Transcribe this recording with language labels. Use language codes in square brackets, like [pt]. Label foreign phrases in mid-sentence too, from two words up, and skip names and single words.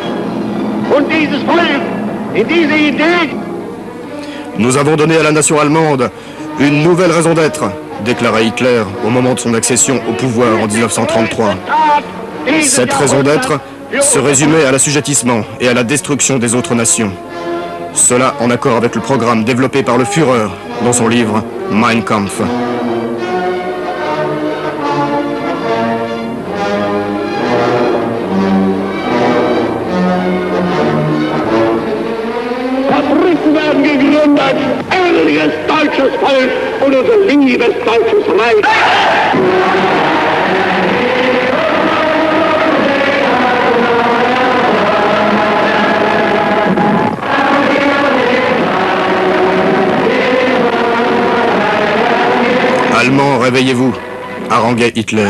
[de] Und dieses Volk, in diese Idee... [fr] Nous avons donné à la nation allemande une nouvelle raison d'être, déclara Hitler au moment de son accession au pouvoir en 1933. Cette raison d'être se résumait à l'assujettissement et à la destruction des autres nations. Cela en accord avec le programme développé par le Führer dans son livre Mein Kampf. [de] Ehrliches deutsches Volk und unser liebes deutsches Reich. [fr] Allemands, réveillez-vous, haranguait Hitler.